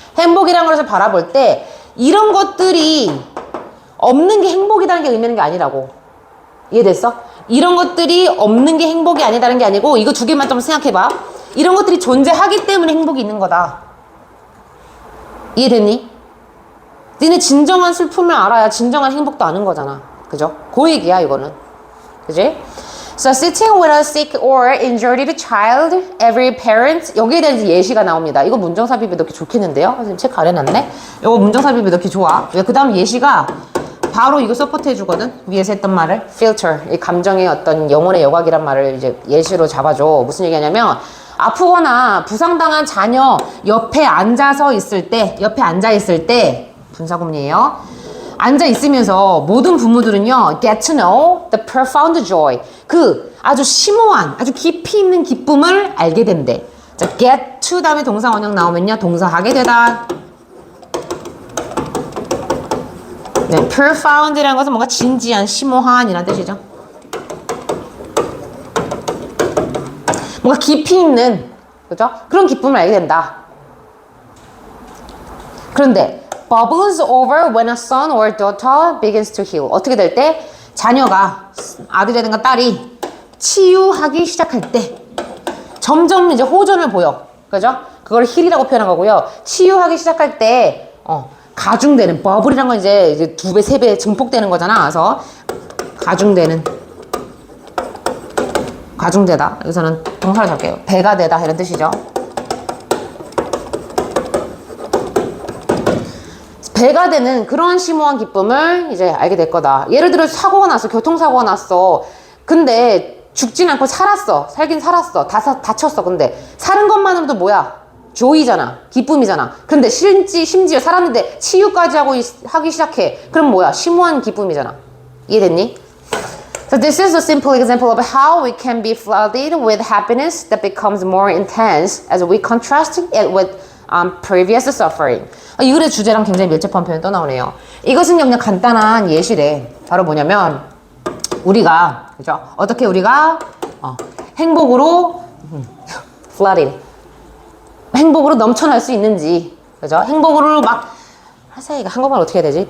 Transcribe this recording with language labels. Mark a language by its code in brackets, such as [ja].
[ko] 행복이란 것을 바라볼 때 이런 것들이 없는 게 행복이라는 게 의미하는 게 아니라고. 이해됐어? 이런 것들이 없는 게 행복이 아니다라는 게 아니고 이거 두 개만 좀 생각해봐. 이런 것들이 존재하기 때문에 행복이 있는 거다. 이해됐니? 니네 진정한 슬픔을 알아야 진정한 행복도 아는 거잖아. 그죠? 그 얘기야 이거는. 그지? [en] So sitting with a sick or injured child, every parent [ko] 여기에 대한 예시가 나옵니다. 이거 문정삽입에 넣기 좋겠는데요? 선생님 체크 안 해놨네? 이거 문정삽입에 넣기 좋아. 그 다음 예시가 바로 이거 서포트 해주거든. 위에서 했던 말을 filter, 이 감정의 어떤 영혼의 여각이란 말을 이제 예시로 잡아줘. 무슨 얘기냐면 아프거나 부상당한 자녀 옆에 앉아 있을 때 분사구문이에요. 앉아 있으면서 모든 부모들은요 [en] get to know the profound joy, [ko] 그 아주 심오한 아주 깊이 있는 기쁨을 알게 된대. 자, get to 다음에 동사 원형 나오면요 동사 하게 되다. 네, profound이라는 것은 뭔가 진지한, 심오한 이란 뜻이죠. 뭔가 깊이 있는, 그죠? 그런 기쁨을 알게 된다. 그런데 [en] bubbles over when a son or daughter begins to heal. [ko] 어떻게 될 때? 자녀가, 아들이라든가 딸이 치유하기 시작할 때 점점 이제 호전을 보여. 그죠? 그걸 힐이라고 표현한 거고요. 치유하기 시작할 때 가중되는, 버블이란 건 이제 2배, 3배 증폭되는 거잖아. 그래서 가중되다. 여기서는 동사를 잡게요. 배가 되다 이런 뜻이죠. 배가 되는 그런 심오한 기쁨을 이제 알게 될 거다. 예를 들어 사고가 났어. 교통사고가 났어. 근데 죽진 않고 살았어. 살긴 살았어. 다쳤어. 근데 사는 것만으로도 뭐야? 조이잖아. 기쁨이잖아. 근데 심지어 살았는데 치유까지 하기 시작해. 그럼 뭐야? 심오한 기쁨이잖아. 이해됐니? [en] So this is a simple example of how we can be flooded with happiness that becomes more intense as we contrast it with previous suffering. [ko] 이 글의 주제랑 굉장히 밀접한 표현이 또 나오네요. 이것은 그냥 간단한 예시래. 바로 뭐냐면 우리가 그죠? 어떻게 우리가 행복으로 flooded, 행복으로 넘쳐날 수 있는지, 그죠? 행복으로 막 하사이가 한국말 어떻게 해야 되지?